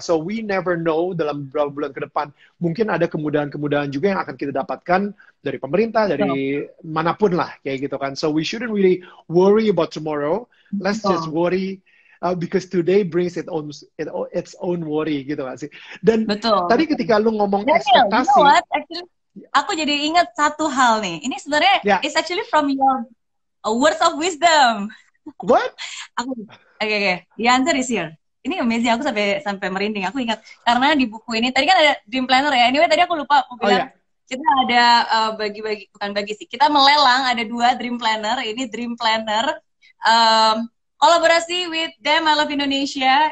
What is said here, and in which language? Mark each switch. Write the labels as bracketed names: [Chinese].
[English] So we never know [Indonesian] dalam beberapa bulan ke depan mungkin ada kemudahan-kemudahan juga yang akan kita dapatkan dari pemerintah, dari manapun lah kayak gitu kan. [English] So we shouldn't really worry about tomorrow. Let's just worry because today brings its own worry [Indonesian] gitu gak sih. Dan tadi ketika lu ngomong ekspektasi, [English] you know what? Actually, [Indonesian] aku jadi ingat satu hal nih. Ini sebenarnya [English] it's actually from your words of wisdom. What? Okay. The answer is here. [Indonesian] Ini amazing, aku sampai merinding. Aku ingat karena di buku ini tadi kan ada dream planner ya. Anyway tadi aku lupa aku bilang kita ada bukan bagi sih. Kita melelang ada 2 dream planner. Ini dream planner kolaborasi with Them I Love Indonesia.